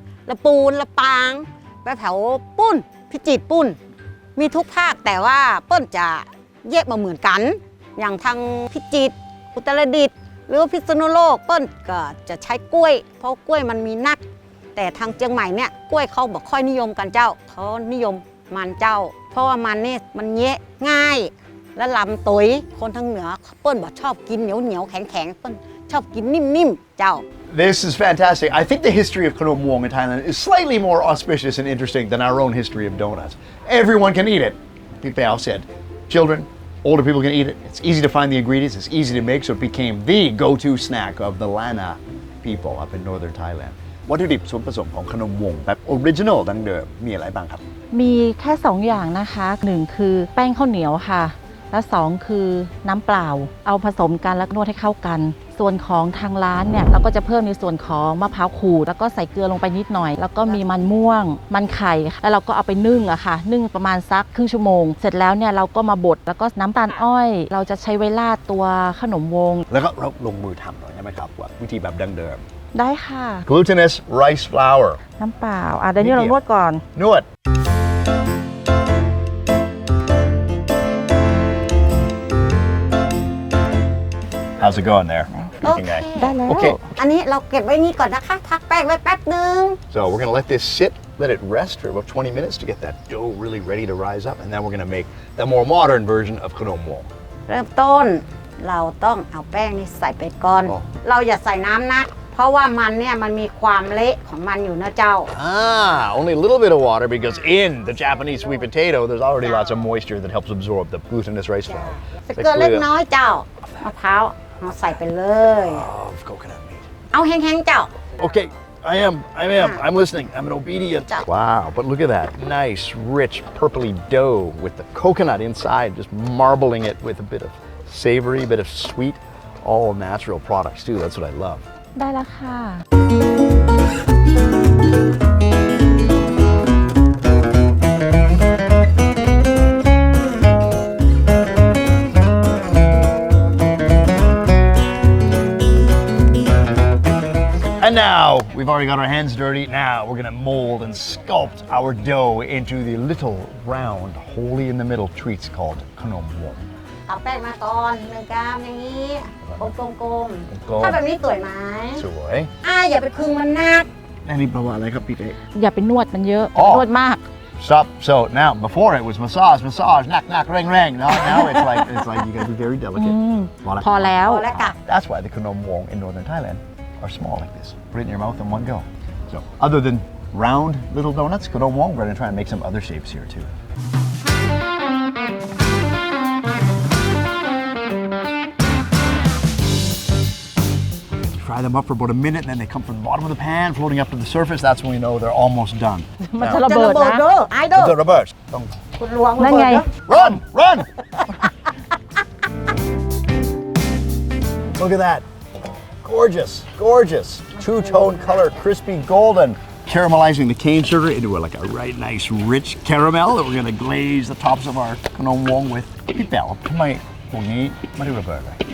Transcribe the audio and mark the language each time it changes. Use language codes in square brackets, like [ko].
[nod] ละปูนละปางไปแถวปุ้นพิจิตรปุ้นมีทุกภาคแต่ว่าเปิ้นจะแยกมาเหมือนกันอย่างทางพิจิตรอุตรดิตถ์หรือพิษณุโลกเปิ้นก็จะใช้กล้วยเพราะกล้วยมันมีนักแต่ทางเจียงใหม่เนี่ยกล้วยเขาบอกค่อยนิยมกันเจ้าเขานิยมมันเจ้าเพราะว่ามันนี่มันแยะง่ายและลำตุยคนทางเหนือเปิ้นบอกชอบกินเหนียวแข็งเปิ้นชอบกินนิ่มๆเจ้า [en] This is fantastic. I think the history of Khanom Wong in Thailand is slightly more auspicious and interesting than our own history of donuts. Everyone can eat it. Bao said, children, older people can eat it. It's easy to find the ingredients. It's easy to make, so it became the go-to snack of the Lana people up in northern Thailand. [th] วัตถุดิบส่วนผสมของขนมวงแบบออริจินอลดั้งเดิมมีอะไรบ้างครับ มีแค่2อย่างนะคะ1คือแป้งข้าวเหนียวค่ะและ2คือน้ำเปล่าเอาผสมกันแล้วนวดให้เข้ากันส่วนของทางร้านเนี่ยเราก็จะเพิ่มในส่วนของมะพร้าวขูดแล้วก็ใส่เกลือลงไปนิดหน่อยแล้วก็มีมันม่วงมันไข่แล้วเราก็เอาไปนึ่งอะค่ะนึ่งประมาณสักครึ่งชั่วโมงเสร็จแล้วเนี่ยเราก็มาบดแล้วก็น้ำตาลอ้อยเราจะใช้ไว้ราดตัวขนมวง แล้วก็เราลงมือทำหน่อยได้ไหมครับว่าวิธีแบบดั้งเดิม ได้ค่ะ [en] glutinous rice flour [th] น้ำเปล่าเดี๋ยวนี้เรานวดก่อน นวด [en] How's it going there [th] โอเค ได้แล้ว อันนี้เราเก็บไว้นี่ก่อนนะคะพักแป้งไว้แป๊บนึง [en] So we're gonna let this sit let it rest for about 20 minutes to get that dough really ready to rise up and then we're gonna make the more modern version of Khanom Wong [nod] เริ่มต้นเราต้องเอาแป้งนี่ใส่ไปก่อนเราอย่าใส่น้ำนะเพราะว่ามันเนี่ยมันมีความเละของมันอยู่นะเจ้า [en] only a little bit of water because in the Japanese sweet potato there's already lots of moisture that helps absorb the glutinous rice flour [nod] ใส่เกลือเล็กน้อยเจ้ามะพร้าวเอาใส่ไปเลย [en] of coconut meat [nod] เอาแห้งๆเจ้า [en] Okay I'm listening I'm an obedient wow but look at that nice rich purpley dough with the coconut inside just marbling it with a bit of savory bit of sweet all natural products too that's what I love [th] ได้แล้วค่ะ [en] And now we've already got our hands dirty. Now we're gonna mold and sculpt our dough into the little round, holy in the middle treats called Khanom Wong. [th] เอาแป้งมาก่อน1 กรัมอย่างนี้กลมๆถ้าแบบนี้สวยไหม สวย [nod] อย่าไปคึงมันนัก [th] อันนี้แปลว่าอะไรครับพี่เต้ อย่าไปนวดมันเยอะนวดมาก [en] Stop. So now, before it was massage, knock, rang. Now it's like you gotta be very delicate. [th] พอแล้ว [en] That's why the Khanom Wong in northern Thailand are small like this. Put it in your mouth in one go. So other than round little donuts, Khanom Wong, we're gonna try and make some other shapes here too. Fry them up for about a minute, and then they come from the bottom of the pan, floating up to the surface. That's when we know they're almost done. [th] มันจะระเบิดนะ ไอ้เด้อ จะระเบิด คุณหลวง นั่นไง [en] Run! Look at that. Gorgeous. Two-tone color, crispy golden. Caramelizing the cane sugar into like a right nice rich caramel that we're going to glaze the tops of our Khanom Wong with. [th] พี่แป๋วทำไมพวกนี้ไม่ได้ระเบิดเลย